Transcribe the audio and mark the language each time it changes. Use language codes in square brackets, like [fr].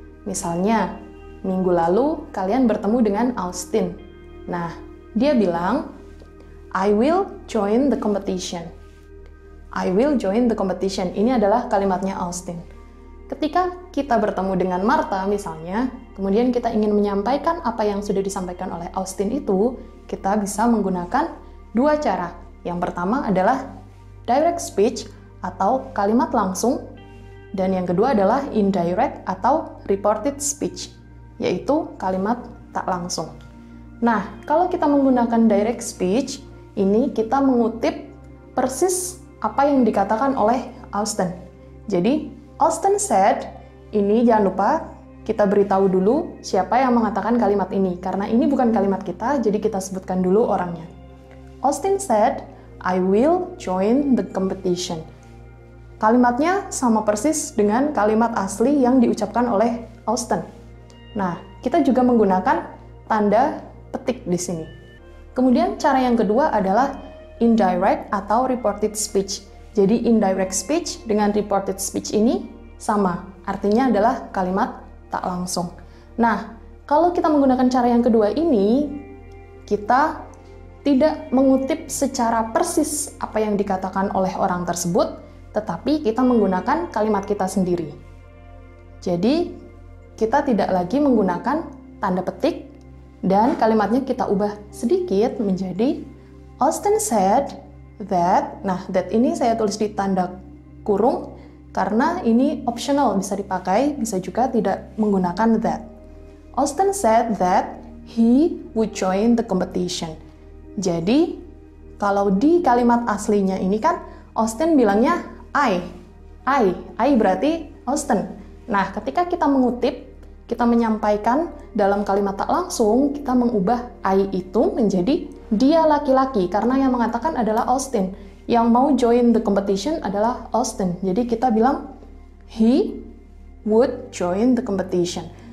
[id] Misalnya, minggu lalu kalian bertemu dengan Austin. Nah, dia bilang, [en] I will join the competition. I will join the competition. [id] Ini adalah kalimatnya Austin. Ketika kita bertemu dengan Martha misalnya, kemudian kita ingin menyampaikan apa yang sudah disampaikan oleh Austin itu, kita bisa menggunakan dua cara. Yang pertama adalah direct speech atau kalimat langsung, dan yang kedua adalah indirect atau reported speech, yaitu kalimat tak langsung. Nah, kalau kita menggunakan direct speech, ini kita mengutip persis apa yang dikatakan oleh Austin. Jadi, [en] Austin said, [id] ini jangan lupa kita beritahu dulu siapa yang mengatakan kalimat ini. Karena ini bukan kalimat kita, jadi kita sebutkan dulu orangnya. [en] Austin said, I will join the competition. [id] Kalimatnya sama persis dengan kalimat asli yang diucapkan oleh Austin. Nah, kita juga menggunakan tanda petik di sini. Kemudian cara yang kedua adalah indirect atau reported speech. Jadi indirect speech dengan reported speech ini sama, artinya adalah kalimat tak langsung. Nah, kalau kita menggunakan cara yang kedua ini, kita tidak mengutip secara persis apa yang dikatakan oleh orang tersebut, tetapi kita menggunakan kalimat kita sendiri. Jadi, kita tidak lagi menggunakan tanda petik, dan kalimatnya kita ubah sedikit menjadi [en] Austin said that, [id] nah that ini saya tulis di tanda kurung karena ini optional, bisa dipakai, bisa juga tidak menggunakan that. [en] Austin said that he would join the competition. [id] Jadi, kalau di kalimat aslinya ini kan Austin bilangnya I berarti Austin. Nah, ketika kita mengutip, kita menyampaikan dalam kalimat tak langsung, kita mengubah I itu menjadi dia laki-laki, karena yang mengatakan adalah Austin. Yang mau [en] join the competition [id] adalah Austin. Jadi kita bilang, [en] he would join the competition.